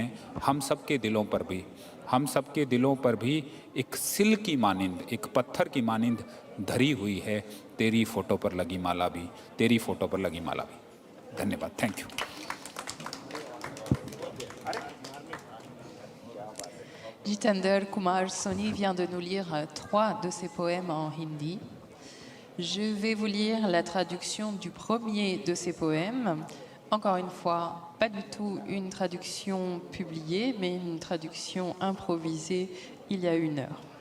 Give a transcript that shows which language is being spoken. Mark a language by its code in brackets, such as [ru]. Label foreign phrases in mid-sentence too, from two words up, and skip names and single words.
[hi] हम सबके दिलों पर भी एक सिल की मानिंद, एक पत्थर की मानिंद धरी हुई है तेरी फोटो पर लगी माला भी, तेरी फोटो पर लगी माला भी। [en] धन्यवाद, thank you. [fr] Jitender Kumar Soni vient de nous lire 3 de ses poèmes en hindi. Je vais vous lire la traduction du premier de ses poèmes. Encore une fois, pas du tout une traduction publiée, mais une traduction improvisée il y a 1 heure.